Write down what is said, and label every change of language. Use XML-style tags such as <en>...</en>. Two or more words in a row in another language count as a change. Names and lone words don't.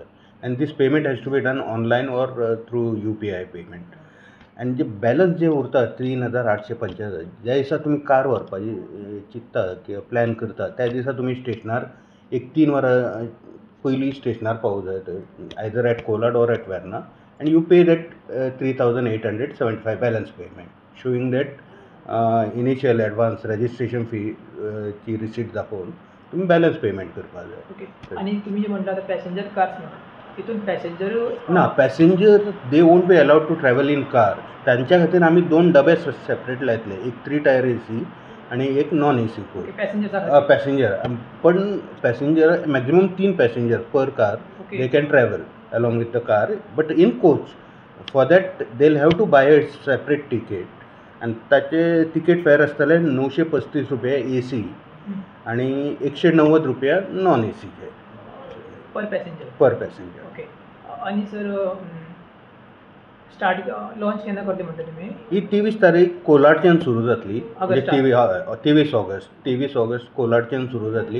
<en>and this payment has to be done online or through UPI payment.</en> <kok>आनी जे बॅलन्स जे उरता 3,875, ज्या दिसा तुम्ही कार व्हरपाची चिंतता किंवा प्लॅन करता त्या दिसा तुम्ही स्टेशनार एक 3 वरां पयलीं स्टेशनार पावूं जाय,</kok> <en>either at Kolad or at Verna, and you pay that 3,875 balance payment, showing that initial advance registration fee</en> <kok>ची रिसीट दाखवून तुम्ही बॅलन्स पेमेंट करपाक जाय. ओके. आनी तुमी जे म्हणटा पॅसेंजर कार्स म्हणटा तितून पॅसेंजर</kok> <en>no, passenger they won't be allowed to travel in car.</en> <kok>त्यांच्या खातीर आमी 2 डबे सेपरेट लायतले, एक 3 टायर AC आणि एक नॉन AC पॅसेंजर.</kok> <en>पण passenger maximum 3 passenger per car they can travel along with the car, but in coach. For that they'll have to buy a separate ticket, and</en> <kok>त्याचे तिकेट फेअर आसतले 935 रुपया AC आणि 190 रुपया नॉन AC</kok> <en>per passenger. okay.</en> <kok>आणि सर स्टार्ट लॉन्च केन्ना करते म्हणटा तुमी? ही 23 तारीख कोलाडच्यान सुरू जातली, म्हणजे 23 ऑगस्ट कोलाडच्यान सुरू जातली.</kok>